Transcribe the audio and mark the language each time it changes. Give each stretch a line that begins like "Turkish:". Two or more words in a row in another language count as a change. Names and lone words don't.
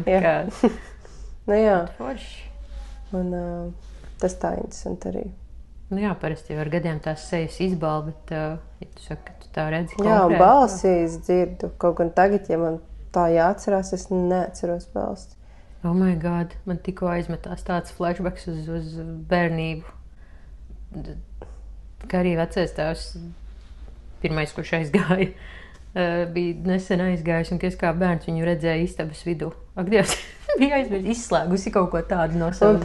Latvian: Jā. Un tas tā interesanti arī. Parasti jau ar gadiem tās sejas izbal, bet, ja tu saki, ka tu tā redzi konkrēti. Jā, un balsīs dzirdu. Kaut gan tagad, ja man tā jāatcerās, es neatceros balsi.
English: Oh my God,
Latvian: man tikko aizmetās tāds flashbacks uz bērnību. Kā arī vecais tēvs, pirmais, kurš aizgāja, bija nesen aizgājis, un es kā bērns viņu redzēju istabas vidū. Ak, Dievs, bija izslēgusi kaut ko tādu no savas galvas.